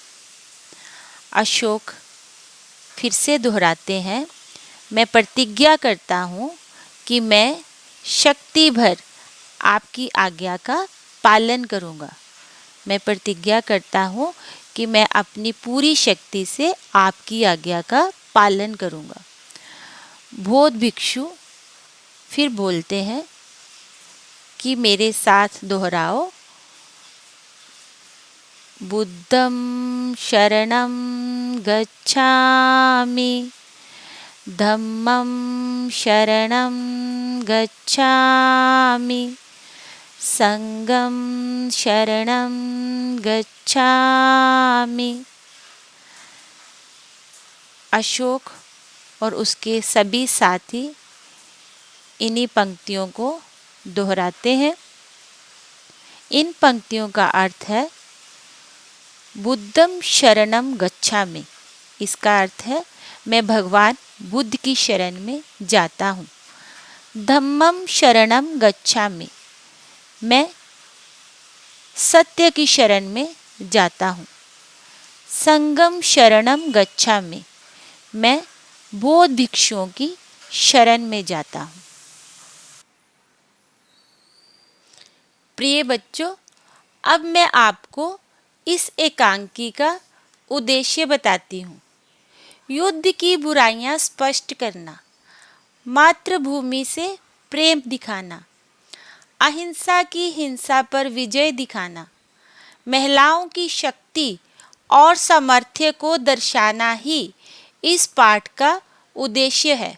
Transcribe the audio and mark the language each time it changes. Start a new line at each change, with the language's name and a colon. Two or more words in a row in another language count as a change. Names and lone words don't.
Hindi: अशोक फिर से दोहराते हैं, मैं प्रतिज्ञा करता हूँ कि मैं शक्ति भर आपकी आज्ञा का पालन करूँगा। मैं प्रतिज्ञा करता हूँ कि मैं अपनी पूरी शक्ति से आपकी आज्ञा का पालन करूँगा। बौद्ध भिक्षु फिर बोलते हैं कि मेरे साथ दोहराओ,
Pali: बुद्धं शरणं गच्छामि, धम्मं शरणं गच्छामि, संघं शरणं गच्छामि।
Hindi: अशोक और उसके सभी साथी इन्हीं पंक्तियों को दोहराते हैं। इन पंक्तियों का अर्थ है
Pali: बुद्धं शरणं गच्छामि।
Hindi: इसका अर्थ है मैं भगवान बुद्ध की शरण में जाता हूँ।
Pali: धम्मं शरणं गच्छामि,
Hindi: मैं सत्य की शरण में जाता हूँ।
Pali: संघं शरणं गच्छामि,
Hindi: मैं बौद्ध भिक्षुओं की शरण में जाता हूँ। प्रिय बच्चों, अब मैं आपको इस एकांकी का उद्देश्य बताती हूँ। युद्ध की बुराइयां स्पष्ट करना, मातृभूमि से प्रेम दिखाना, अहिंसा की हिंसा पर विजय दिखाना, महिलाओं की शक्ति और सामर्थ्य को दर्शाना ही इस पाठ का उद्देश्य है।